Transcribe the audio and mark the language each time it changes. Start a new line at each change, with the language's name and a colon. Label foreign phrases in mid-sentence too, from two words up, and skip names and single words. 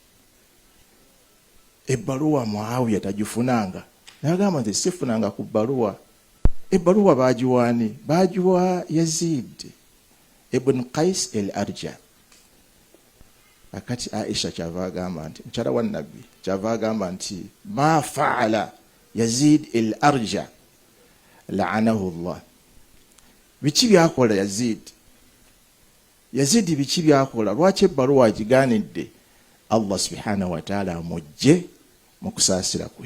Ganda: Ebbaluwa Muawiya tagifunanga. N'agamba nti sifunanga ku bbaluwa. Ebbaluwa baagiwaani? Baagiwa Yazid ibn Qais al-Arja. Akati Aisha kyava agamba nti mukyala wa Nabbi kyava agamba nti
Arabic: ما فعل
Ganda: Yazid al-Arja
Arabic: لعنه الله.
Ganda: Biki byakola Yazid biki byakola? Lwaki ebbaluwa agigaanidde?
Arabic: الله سبحانه وتعالى
Ganda: amujje mu kusaasira kwe.